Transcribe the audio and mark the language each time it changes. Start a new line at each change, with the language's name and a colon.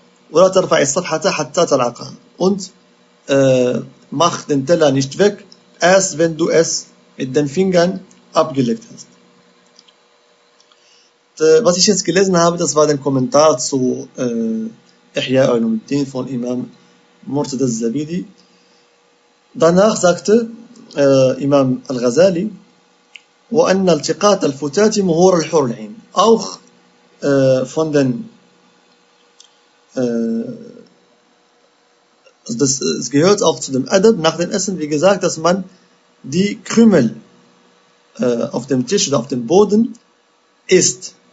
German: Und mach den Teller nicht weg, erst wenn du es mit den Fingern abgelegt hast. Was ich jetzt gelesen habe, das war der Kommentar zu Ihya Ulumuddin von Imam Murtada al-Zabidi. Danach sagte Imam al-Ghazali,
Arabic: وَأَنَّ الْتِقَاطَ الْفُتَاتِ مُهُورَ الْحُرُ الْعِينَ.
German: Auch von den es gehört auch zu dem Adab nach dem Essen, wie gesagt, dass man die Krümel auf dem Tisch oder auf dem Boden isst.